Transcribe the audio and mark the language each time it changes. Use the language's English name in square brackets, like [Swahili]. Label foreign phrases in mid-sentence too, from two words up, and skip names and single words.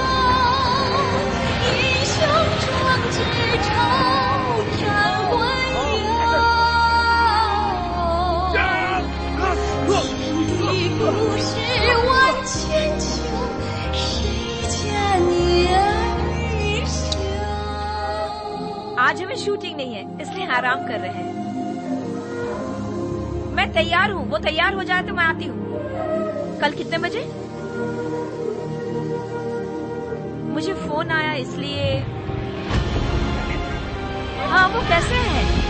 [Chinese] 英雄壮志仇，战魂游。天地故事万千秋，谁家女儿羞。 [Hindi] आज हमें शूटिंग नहीं है, इसलिए आराम कर रहे हैं। मैं तैयार हूँ, वो तैयार हो जाए तो मैं आती हूँ। कल कितने बजे? मुझे फोन आया इसलिए। हाँ, वो कैसे है?